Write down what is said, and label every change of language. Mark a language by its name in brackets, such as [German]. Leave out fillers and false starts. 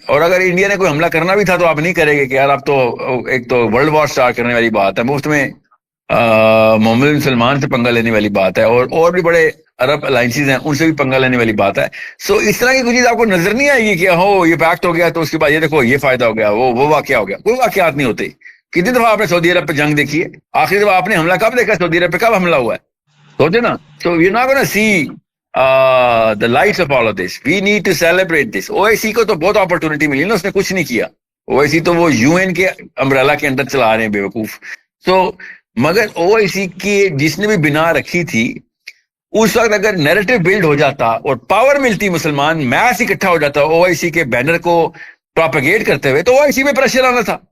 [Urdu] اور اگر انڈیا نے کوئی حملہ کرنا بھی تھا تو آپ نہیں کرے گے کہ یار آپ تو ایک تو ورلڈ وار سٹارٹ کرنے والی بات ہے, مفت میں محمد بن سلمان سے پنگا لینے والی بات ہے, اور بھی بڑے عرب الائنسز ہیں ان سے بھی پنگا لینے والی بات ہے. سو اس طرح کی کوئی چیز آپ کو نظر نہیں آئے گی کہ ہو یہ پیکٹ ہو گیا تو اس کے بعد یہ دیکھو یہ فائدہ ہو گیا, وہ واقعہ ہو گیا. کوئی واقعات نہیں ہوتے. کتنی دفعہ آپ نے سعودی عرب پہ جنگ دیکھی ہے؟ آخری دفعہ آپ نے حملہ کب دیکھا سعودی عرب پہ؟ کب حملہ ہوا ہے؟ سوچے نا. [English] So you not gonna see the lights of all of this. We need to celebrate this. [Urdu] OIC کو تو بہت اپرچونٹی ملی نا, اس نے کچھ نہیں کیا. OIC تو وہ UN کے امبریلا کے اندر چلا رہے ہیں بیوقوف. تو مگر OIC کی جس نے بھی بنا رکھی تھی اس وقت اگر نیریٹو بلڈ ہو جاتا اور پاور ملتی, مسلمان میس اکٹھا ہو جاتا OIC کے بینر کو پراپیگیٹ کرتے ہوئے, تو OIC پہ پریشر آنا تھا.